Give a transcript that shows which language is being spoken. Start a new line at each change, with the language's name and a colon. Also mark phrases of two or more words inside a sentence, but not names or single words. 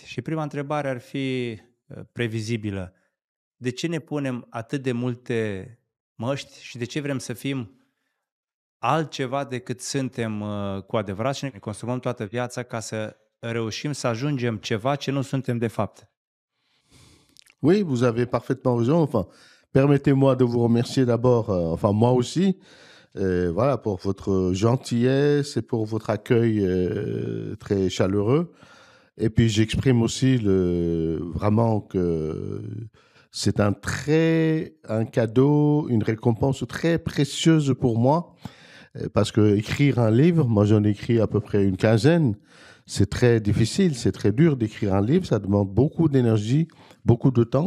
Romanian: Și prima întrebare ar fi previzibilă. De ce ne punem atât de multe măști și de ce vrem să fim altceva decât suntem cu adevărat și ne consumăm toată viața ca să reușim să ajungem ceva ce nu suntem de fapt?
French: Oui, vous avez parfaitement raison. Enfin, permettez-moi de vous remercier d'abord, enfin moi aussi, voilà, pour votre gentillesse et pour votre accueil très chaleureux. Et puis j'exprime aussi vraiment que c'est un cadeau, une récompense très précieuse pour moi, parce que écrire un livre, moi j'en ai écrit à peu près une quinzaine, c'est très difficile, c'est très dur d'écrire un livre, ça demande beaucoup d'énergie, beaucoup de temps.